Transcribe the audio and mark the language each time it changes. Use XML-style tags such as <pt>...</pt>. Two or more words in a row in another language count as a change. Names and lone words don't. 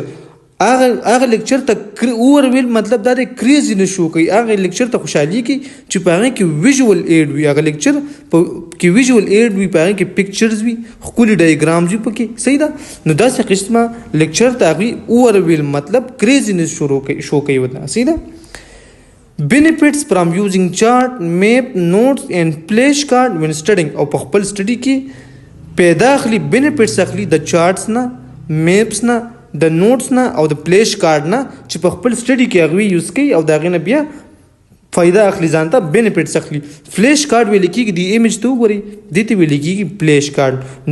<ps>هغه لیکچر ته overwhelmed مطلب دا دی کریزی نه شو کوي، هغه لیکچر ته خوشحالي کوي چې په هغې کې</ps> <en>visual aid</en> <ps>وي، هغه لیکچر کې</ps> <en>visual aid</en> <ps>وي، په هغې کې پکچرز وي، ښکلي ډایګرامز وي پکې. صحیح ده. نو داسې قسمه لیکچر ته هغوی overwhelmed مطلب کریزینس شو کوي ورته. صحیح ده.</ps> <en>benefits from using chart, map, notes and flash card when studying.</en> <ps>او په خپل سټډي کې پیدا اخلي، بینیفټس اخلي د چارټس نه، میپس نه، د نوټس نه او د</ps> <en>flash card</en> <ps>نه چې په خپل سټډي کې هغوی یوز کوي او د هغې نه بیا فایده اخلي، ځان ته بینیفټس اخلي.</ps> <en>flash card</en> <ps>ویل کېږي د ایمیج ته وګورئ، دې ته ویل کېږي</ps> <en>flash card.</en>